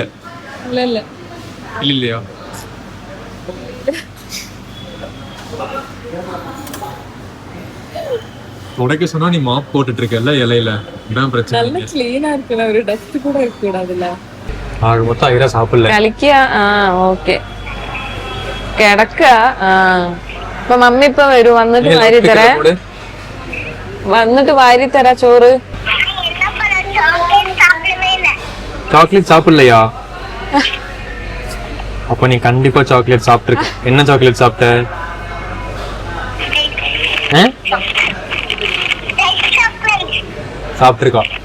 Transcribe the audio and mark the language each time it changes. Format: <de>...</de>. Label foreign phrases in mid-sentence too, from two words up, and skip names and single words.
<ta>இல்ல இல்லையா? உடைக்க சொன்னா நீ மாப் போட்டுட்டு இருக்கல இலையில, இதான் பிரச்சனை. நல்ல க்ளீனா இருக்குல, ஒரு டஸ்ட் கூட இருக்க கூடாதுல. ஆக மொத்தம் ஐரா சாப்பிடல.</ta> <ml>കളിക്കാ. ഓക്കേ കിടക്കാ. ഇപ്പൊ മമ്മി ഇപ്പൊ വരും, വന്നിട്ട് വാരി തരാ. വന്നിട്ട് വാരി തരാ ചോറ്.</ml> <ta>சாக்லேட் சாப்பிடலையா? அப்ப நீ கண்டிப்பா சாக்லேட் சாப்பிட்டுருக்க. என்ன சாக்லேட் சாப்பிட்ட? சாப்பிட்டுருக்கா?</ta>